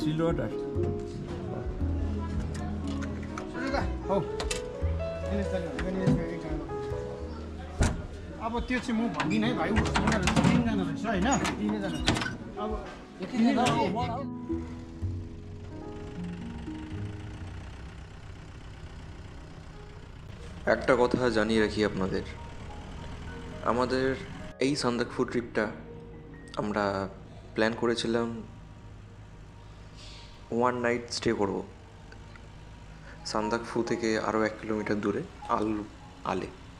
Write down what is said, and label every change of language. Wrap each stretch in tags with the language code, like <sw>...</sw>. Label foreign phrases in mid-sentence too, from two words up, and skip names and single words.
<en>distilled water.</en> <ne>अब त्यो चाहिँ म भन्दिनँ है भाइ, उनीहरू तिनजना रहेछ होइन, तिनैजना। अब</ne> <bn>একটা কথা জানিয়ে রাখি আপনাদের, আমাদের এই সান্দাকফু ট্রিপটা আমরা প্ল্যান করেছিলাম 1</bn> <en>night stay</en> <bn>করব সান্দাকফু থেকে আরও 1 কিলোমিটার দূরে আলে।</bn>